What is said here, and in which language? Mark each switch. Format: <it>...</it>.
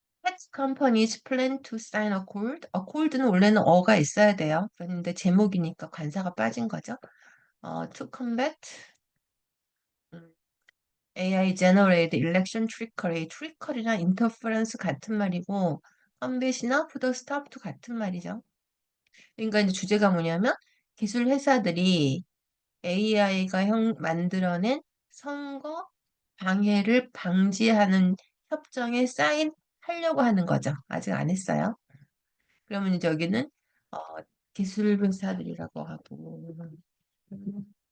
<en>Pet companies plan to sign a accord.</en> <ko>accord는 원래는 어가 있어야 돼요. 그런데 제목이니까 관사가 빠진 거죠.</ko> <en>to combat AI generated election trickery, trickery나 interference</en> <ko>같은 말이고, 컴뱃이나</ko> <en>put a stop to</en> <ko>같은 말이죠. 그러니까 이제 주제가 뭐냐면 기술 회사들이 AI가 만들어낸 선거 방해를 방지하는 협정에 사인하려고 하는 거죠. 아직 안 했어요. 그러면 이제 여기는 어, 기술 회사들이라고 하고 회사들.</ko>